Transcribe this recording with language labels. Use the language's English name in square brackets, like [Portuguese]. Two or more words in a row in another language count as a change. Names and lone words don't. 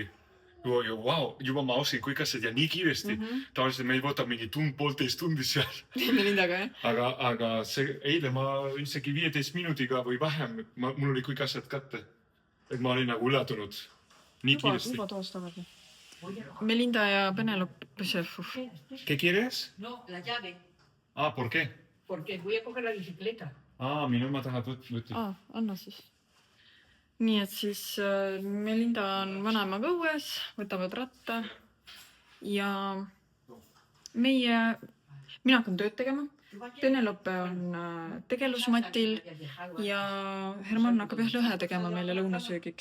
[Estonian] Juba ma ostsin kõik asjad ja nii kiiresti. Tavaliselt meil võtab mingi poolteist tundi seal. Melindaga, jah? Aga see eile ma isegi 15 minutiga või vähem, mul oli kõik asjad kätte. Et ma olin nagu üllatunud. Nii kiiresti. Juba toos tagasi. Melinda ja Penelope. [Spanish] ¿Qué quieres? No, la llave. ¿Por qué? Porque voy a coger la bicicleta. [Estonian] Minu ema tahab võtta. Anna siis. Nii et siis Melinda on vanaemaga õues, võtavad ratta ja mina hakkan tööd tegema. Penelope on tegelusmatil ja Herman hakkab lõhe tegema meile lõunasöögiks.